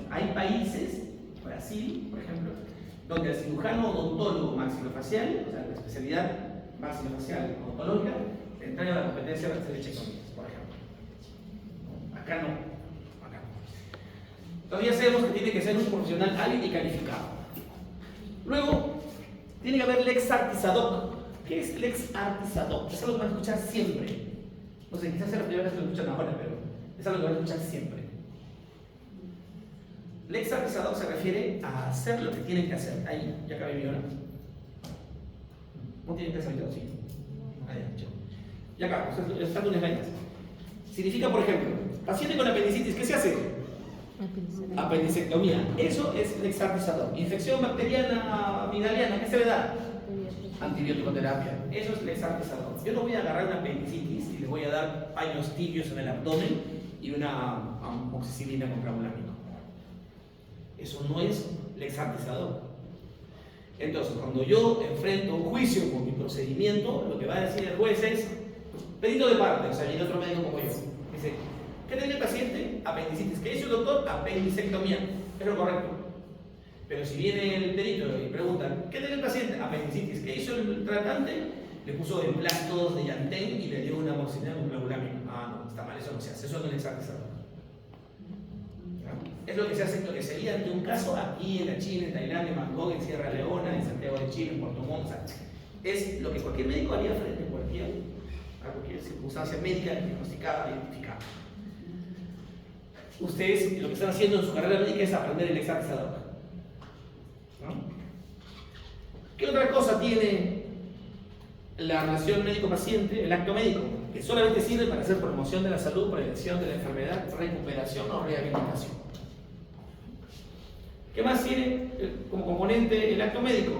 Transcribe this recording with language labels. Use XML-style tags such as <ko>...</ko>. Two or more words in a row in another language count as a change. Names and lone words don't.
<es>Hay países, Brasil, por ejemplo, donde el cirujano odontólogo maxilofacial, o sea, la especialidad maxilofacial odontológica, entrega la competencia para hacer bichectomías, por ejemplo. Acá no. Acá no. Todavía sabemos que tiene que ser un profesional hábil y calificado. Luego, tiene que haber</es> <la>lex artis ad hoc.</la> <es>¿Qué es</es> <la>lex artis ad hoc?</la> <es>Es algo que van a escuchar siempre. No sé, quizás sea la primera vez que lo escuchan ahora, pero es algo que van a escuchar siempre.</es> <la>Lex artis ad hoc</la> <es>se refiere a hacer lo que tienen que hacer. Ahí, ya acabé mi hora. No tienen que hacer el sí. Ahí, chao. Ya acabo, están unas vainas. Significa, por ejemplo, paciente con apendicitis, ¿qué se hace? Apendicectomía. Eso es</es> <la>lex artis ad hoc.</la> <es>Infección bacteriana amigdaliana, ¿qué se le da? Antibiótico terapia. Eso es</es> <la>lex artis ad hoc.</la> <es>Yo no voy a agarrar una apendicitis y le voy a dar paños tibios en el abdomen y una amoxicilina con cravulámico. Eso no es</es> <la>lex artis ad hoc.</la> <es>Entonces, cuando yo enfrento un juicio con mi procedimiento, lo que va a decir el juez es perito de parte, o sea, y el otro médico como yo. Dice, ¿qué tiene el paciente? Apendicitis. ¿Qué hizo el doctor? Apendicectomía. Es lo correcto. Pero si viene el perito y pregunta, ¿qué tiene el paciente? Apendicitis. ¿Qué hizo el tratante? Le puso emplastos de llantén y le dio una amoxicilina con cravulámico. Ah, no, está mal, eso no se hace. Eso no es</es> <la>lex artis ad hoc.</la> <es>Es lo que se hace, lo que sería ante un caso aquí en la China, en Tailandia, en Bangkok, en Sierra Leona, en Santiago de Chile, en Puerto Montt. O sea, es lo que cualquier médico haría frente a cualquier circunstancia médica diagnosticada, identificada. Ustedes lo que están haciendo en su carrera médica es aprender el</es> <la>lex artis ad hoc.</la> <es>¿No? ¿Qué otra cosa tiene la relación médico-paciente, el acto médico? Que solamente sirve para hacer promoción de la salud, prevención de la enfermedad, recuperación o rehabilitación. ¿Qué más tiene como componente el acto médico?</es>